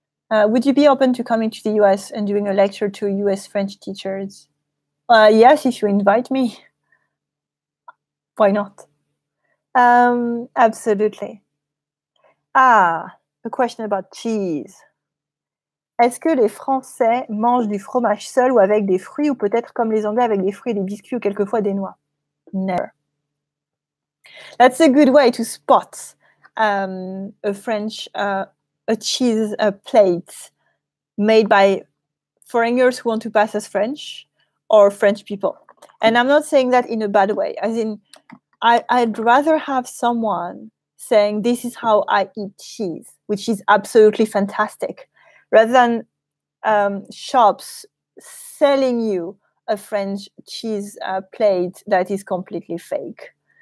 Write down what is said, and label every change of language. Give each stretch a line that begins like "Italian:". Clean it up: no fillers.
English: Would you be open to coming to the US and doing a lecture to US French teachers? Yes, if you invite me. Why not? Absolutely. Ah, a question about cheese.
French: Est-ce que les Français mangent du fromage seul ou avec des fruits, ou peut-être comme les Anglais avec des fruits et des biscuits ou quelquefois des noix?
English: Never. That's a good way to spot a French, a cheese plate made by foreigners who want to pass as French or French people. And I'm not saying that in a bad way, as in I'd rather have someone saying, this is how I eat cheese, which is absolutely fantastic, rather than shops selling you a French cheese plate that is completely fake.